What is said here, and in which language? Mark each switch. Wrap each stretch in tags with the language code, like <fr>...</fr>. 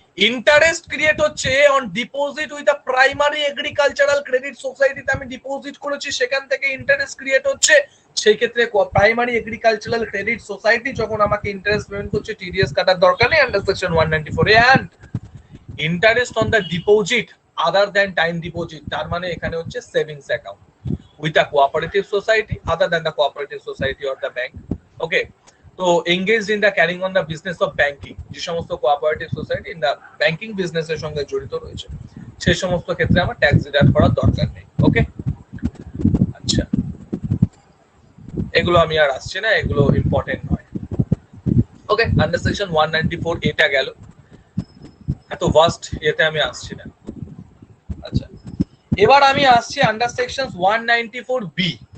<bn>Interest create হচ্ছে on deposit with a primary agricultural credit সোসাইটিতে আমি ডিপোজিট করেছি, সেখান থেকে ইন্টারেস্ট ক্রিয়েট হচ্ছে, সেই ক্ষেত্রে প্রাইমারি এগ্রিকালচারাল ক্রেডিট সোসাইটি যখন আমাকে ইন্টারেস্ট পেমেন্ট করছে, টিডিএস কাটার দরকার নেই under section 194 A.</bn> <en>and interest on the deposit other than time deposit,</en> <bn>তার মানে এখানে হচ্ছে</bn> <en>Savings account with a cooperative society other than the cooperative society or the bank. Okay, so engaged in the carrying on the business of banking,</en> <bn>যে সমস্ত</bn> <en>cooperative society in the banking business</en> <bn>এর সঙ্গে জড়িত রয়েছে, সেই সমস্ত ক্ষেত্রে আমার ট্যাক্স ডিডাক্ট করার দরকার নেই।</bn> <en>okay,</en> <bn>আচ্ছা, এগুলো আমি আর আসছি না, এগুলো ইম্পর্টেন্ট নয়। ওকে, আন্ডার সেকশন 194 এটা গেল, এত ভাস্ট এতে আমি আসছি না। আচ্ছা, এবার আমি আসছি আন্ডার সেকশন 194 বি।</bn>